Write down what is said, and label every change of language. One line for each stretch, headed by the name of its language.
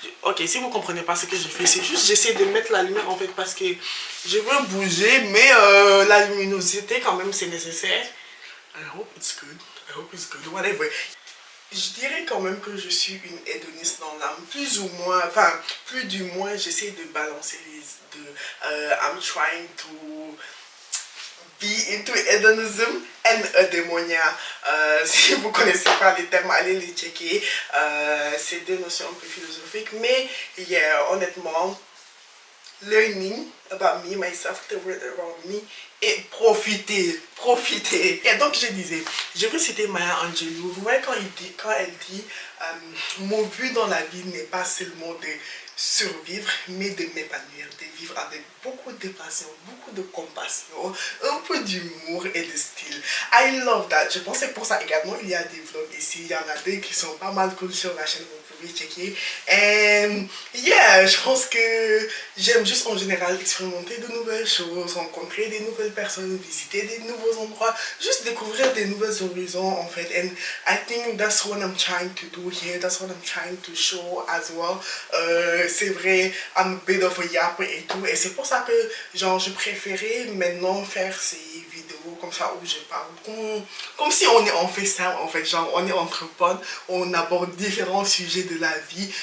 French: Ok, si vous comprenez pas ce que je fais, c'est juste j'essaie de mettre la lumière en fait parce que je veux bouger, mais la luminosité quand même c'est nécessaire.
English: I hope it's good. I hope it's good. Whatever.
French: Je dirais quand même que je suis une hédoniste dans l'âme, plus ou moins, enfin, plus du moins, j'essaie de balancer les deux.
English: I'm trying to be into hedonism and eudaimonia.
French: Si vous ne connaissez pas les termes, allez les checker. C'est deux notions un peu philosophiques, mais yeah, honnêtement,
English: learning about me, myself, the world around me,
French: et profiter. Et donc je disais, je vais citer Maya Angelou. Vous voyez quand elle dit mon but dans la vie n'est pas seulement de survivre, mais de m'épanouir, de vivre avec beaucoup de passion, beaucoup de compassion, un peu d'humour et de style.
English: I love that.
French: Je pense que pour ça également, il y a des vlogs ici. Il y en a deux qui sont pas mal cool sur la chaîne, vous pouvez checker.
English: And yeah,
French: je pense que j'aime juste en général expérimenter de nouvelles choses, rencontrer des nouvelles personnes, visiter des nouveaux endroits, juste découvrir des nouveaux horizons en fait.
English: And I think that's what I'm trying to do here. That's what I'm trying to show as well.
French: C'est vrai,
English: I'm a bit of a yap
French: et tout. Et c'est pour ça que genre je préférais maintenant faire ces vidéos comme ça où je parle comme si on est en FaceTime en fait, genre on est entre potes, on aborde différents sujets de la vie.